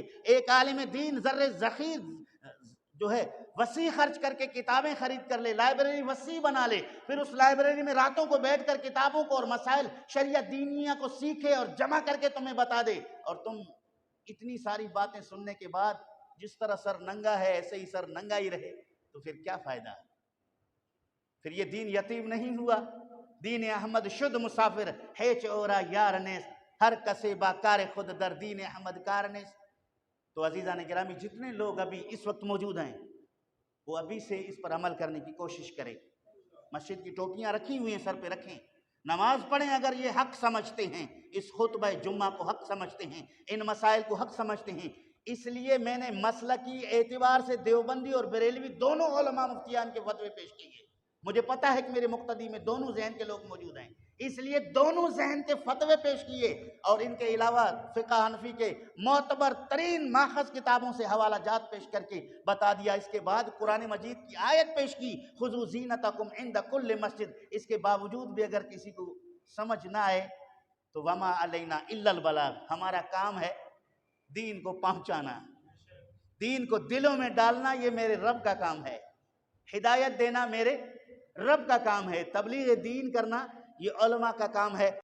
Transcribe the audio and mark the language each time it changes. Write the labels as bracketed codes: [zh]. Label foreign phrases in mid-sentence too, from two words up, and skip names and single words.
[ur] ایک عالم دین ذرے ذخیر جو ہے وسیع خرچ کر کے کتابیں خرید کر لے، لائبریری وسیع بنا لے، پھر اس لائبریری میں راتوں کو بیٹھ کر کتابوں کو اور مسائل شریعت دینیہ کو سیکھے اور جمع کر کے تمہیں بتا دے، اور تم اتنی ساری باتیں سننے کے بعد جس طرح سر ننگا ہے ایسے ہی سر ننگا ہی رہے، تو پھر کیا فائدہ؟ پھر یہ دین یتیم نہیں ہوا۔ [fa] دین احمد شد مسافر ہے چورا یار نیس، ہر کسے با کار خود در دین احمد کار نیس۔ [ur] تو عزیزان گرامی، جتنے لوگ ابھی اس وقت موجود ہیں وہ ابھی سے اس پر عمل کرنے کی کوشش کریں۔ مسجد کی ٹوپیاں رکھی ہوئی ہیں، سر پہ رکھیں، نماز پڑھیں اگر یہ حق سمجھتے ہیں، اس خطبہ جمعہ کو حق سمجھتے ہیں، ان مسائل کو حق سمجھتے ہیں۔ اس لیے میں نے مسلکی اعتبار سے دیوبندی اور بریلوی دونوں علماء مفتیان کے فتوے پیش کیے۔ مجھے پتا ہے کہ میرے مقتدی میں دونوں ذہن کے لوگ موجود ہیں، اس لیے دونوں ذہن کے فتوے پیش کیے، اور ان کے علاوہ فقہ حنفی کے معتبر ترین ماخذ کتابوں سے حوالہ جات پیش کر کے بتا دیا۔ اس کے بعد قرآن مجید کی آیت پیش کی، [ar] خذوا زینتکم عند کل مسجد۔ [ur] اس کے باوجود بھی اگر کسی کو سمجھ نہ آئے تو [ar] وما علینا الا البلاغ، [ur] ہمارا کام ہے دین کو پہنچانا، دین کو دلوں میں ڈالنا، یہ میرے رب کا کام ہے، ہدایت دینا میرے رب کا کام ہے، تبلیغ دین کرنا یہ علماء کا کام ہے۔